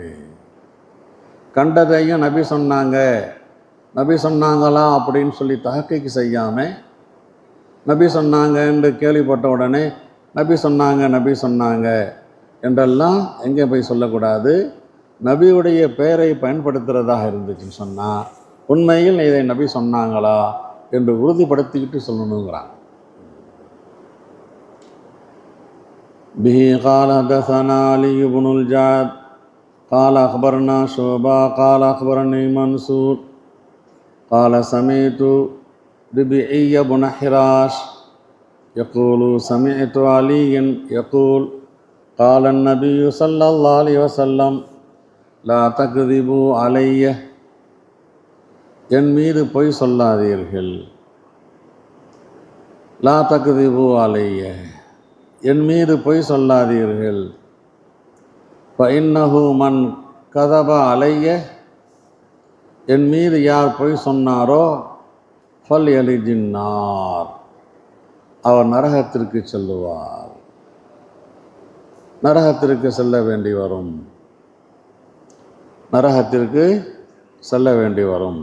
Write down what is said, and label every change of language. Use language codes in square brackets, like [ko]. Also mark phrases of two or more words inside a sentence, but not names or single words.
[ta] கண்டதையும் நபி சொன்னாங்க, நபி சொன்னாங்களா அப்படின்னு சொல்லி தஹக்கீக் செய்யாமல், நபி சொன்னாங்க என்று கேள்விப்பட்ட உடனே நபி சொன்னாங்க என்றெல்லாம் எங்கே போய் சொல்லக்கூடாது. நபியுடைய பெயரை பயன்படுத்துகிறதாக இருந்துச்சுன்னு சொன்னால் உண்மையில் இதை நபி சொன்னாங்களா என்று உறுதிப்படுத்திக்கிட்டு சொல்லணுங்கிறாங்க. [ar] به قال حدثنا علي بن الجعد قال أخبرنا شعبة قال أخبرني منصور قال سمعت ربيعي بن حراش يقول سمعت عليا يقول قال النبي صلى الله عليه وسلم لا تكذبوا علي [ta] என் மீது பொய் சொல்லாதீர்கள். [ar] لا تكذبوا علي, [ta] என் மீது பொய் சொல்லாதீர்கள். [ar] فإنه من كذب علي, [ta] என் மீது யார் பொய் சொன்னாரோ [ar] فليلج النار, [ta] அவர் நரகத்திற்கு செல்லுவார், நரகத்திற்கு செல்ல வேண்டி வரும், நரகத்திற்கு செல்ல வேண்டி வரும்.